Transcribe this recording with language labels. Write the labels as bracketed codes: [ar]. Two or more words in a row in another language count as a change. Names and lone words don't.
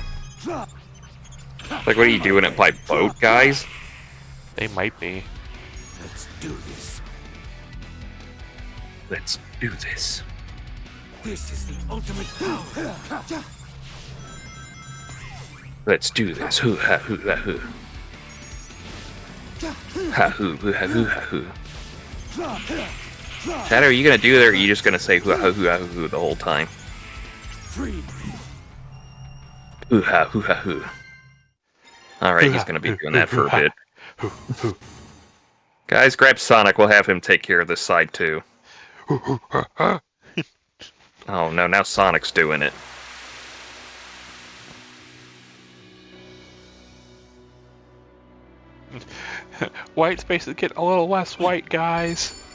[en] Like, what are you doing it by boat, guys? They might be. Let's do this. Let's do this. This is the ultimate power. Let's do this. Hoo ha hoo ha hoo. Ha hoo hoo ha hoo ha hoo. Shadow, are you gonna do that, or are you just gonna say hoo ha hoo ha hoo the whole time? Free. Hoo ha hoo ha hoo. Alright, he's gonna be doing that for a bit. Guys, grab Sonic, we'll have him take care of this side too. Oh no, now Sonic's doing it. White space is getting a little less white, guys.